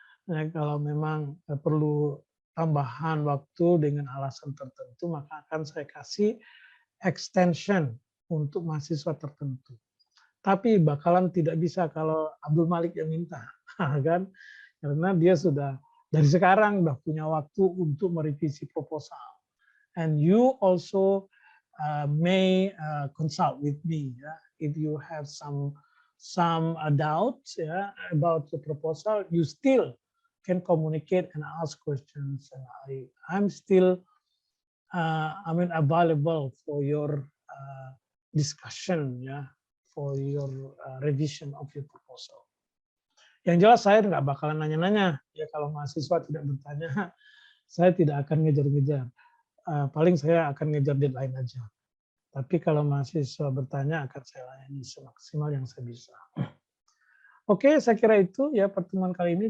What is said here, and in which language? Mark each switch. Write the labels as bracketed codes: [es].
[id] Nah, kalau memang perlu tambahan waktu dengan alasan tertentu, maka akan saya kasih extension untuk mahasiswa tertentu. Tapi bakalan tidak bisa kalau Abdul Malik yang minta, kan? Karena dia sudah dari sekarang udah punya waktu untuk merevisi proposal. [en] And you also may consult with me, if you have some doubts about the proposal, you still can communicate and ask questions. And I'm still available for your discussion, for your revision of your proposal. [id] Yang jelas saya nggak bakalan nanya-nanya ya, kalau mahasiswa tidak bertanya, saya tidak akan ngejar-ngejar. Paling saya akan ngejar deadline aja. Tapi kalau mahasiswa bertanya akan saya layani semaksimal yang saya bisa. Oke, saya kira itu ya pertemuan kali ini.